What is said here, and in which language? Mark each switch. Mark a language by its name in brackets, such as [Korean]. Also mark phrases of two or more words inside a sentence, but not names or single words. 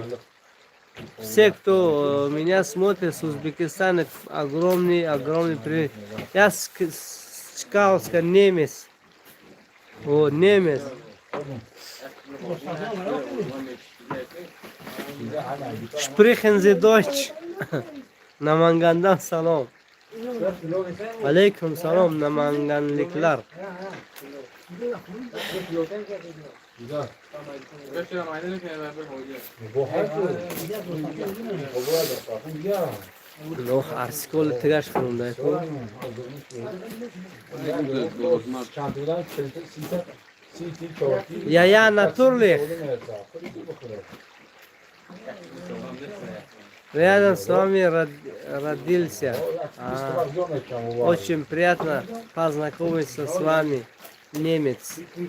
[Russian] Все, кто меня смотрит с Узбекистана, огромный привет. Я с Чкалска, немец. О, немец. [German] Sprechen Sie Deutsch? [Uzbek] Namangandan salom. Aleyküm salom Namanganliklar. Loh arsikol tigash qilindi. [Russian] Я натурлих. Рядом с вами родился. Очень приятно познакомиться с вами, немец.